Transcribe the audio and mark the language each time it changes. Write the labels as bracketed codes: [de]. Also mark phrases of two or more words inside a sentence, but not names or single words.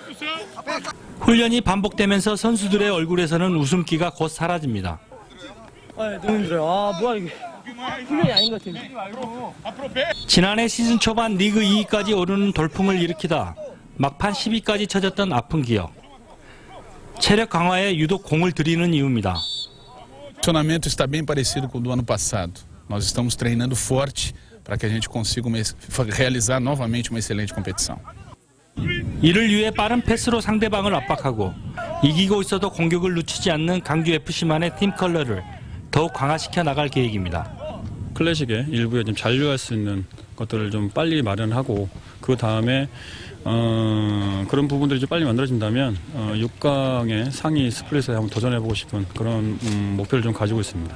[ko] 훈련이 반복되면서 선수들의 얼굴에서는 웃음기가 곧 사라집니다. 너무 힘들어요. 뭐야 이게. 훈련이 아닌 것 같아요. 지난해 시즌 초반 리그 2위까지 오르는 돌풍을 일으키다 막판 10위까지 처졌던 아픈 기억. 체력 강화에 유독 공을 들이는 이유입니다. [pt] O funcionamento está bem parecido com o do ano passado. Nós estamos treinando forte para que a gente consiga realizar novamente uma excelente competição. [ko] 이를 위해 빠른 패스로 상대방을 압박하고 이기고 있어도 공격을 놓치지 않는 강주FC만의 팀 컬러를 더욱 강화시켜 나갈 계획입니다. 클래식의 일부에 좀 잔류할 수 있는 것들을 좀 빨리 마련하고 그 다음에 그런 부분들이 좀 빨리 만들어진다면 6강의 상위 스플릿에 한번 도전해보고 싶은 그런 목표를 좀 가지고 있습니다.